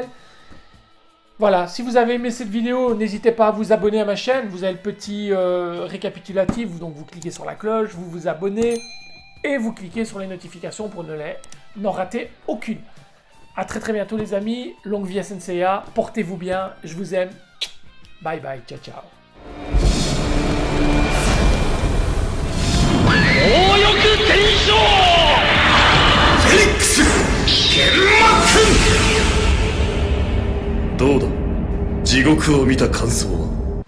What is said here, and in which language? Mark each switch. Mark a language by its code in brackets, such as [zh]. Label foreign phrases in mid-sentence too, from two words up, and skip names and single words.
[fr] Voilà, si vous avez aimé cette vidéo, n'hésitez pas à vous abonner à ma chaîne. Vous avez le petit récapitulatif, donc vous cliquez sur la cloche, vous vous abonnez et vous cliquez sur les notifications pour n'en rater aucune. A très très bientôt les amis, longue vie à SNCA, portez-vous bien, je vous aime, [en] bye bye, [it] ciao ciao. [ja] 強欲天章フェニックス剣幕どうだ地獄を見た感想は